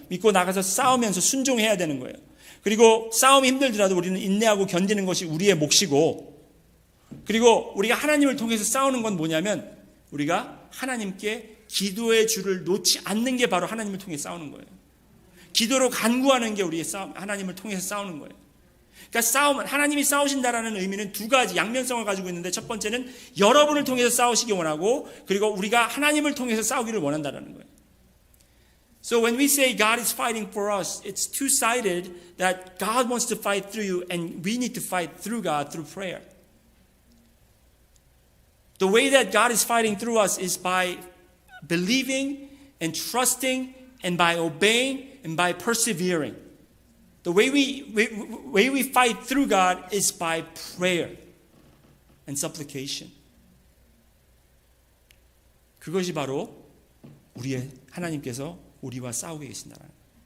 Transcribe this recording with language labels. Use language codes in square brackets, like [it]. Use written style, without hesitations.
[ko] 믿고 나가서 싸우면서 순종해야 되는 거예요. 그리고 싸움이 힘들더라도 우리는 인내하고 견디는 것이 우리의 몫이고, 그리고 우리가 하나님을 통해서 싸우는 건 뭐냐면 우리가 하나님께 기도의 줄을 놓지 않는 게 바로 하나님을 통해 싸우는 거예요. 기도로 간구하는 게 우리의 싸움, 하나님을 통해서 싸우는 거예요. 그러니까 싸움은 하나님이 싸우신다라는 의미는 두 가지 양면성을 가지고 있는데, 첫 번째는 여러분을 통해서 싸우시기 원하고, 그리고 우리가 하나님을 통해서 싸우기를 원한다라는 거예요. [en] So when we say God is fighting for us, it's two-sided, that God wants to fight through you and we need to fight through God through prayer. The way that God is fighting through us is by believing and trusting and by obeying and by persevering. The way we fight through God is by prayer and supplication. [ko] 그것이 바로 우리의 하나님께서 우리와 싸우고 계신다는 거예요.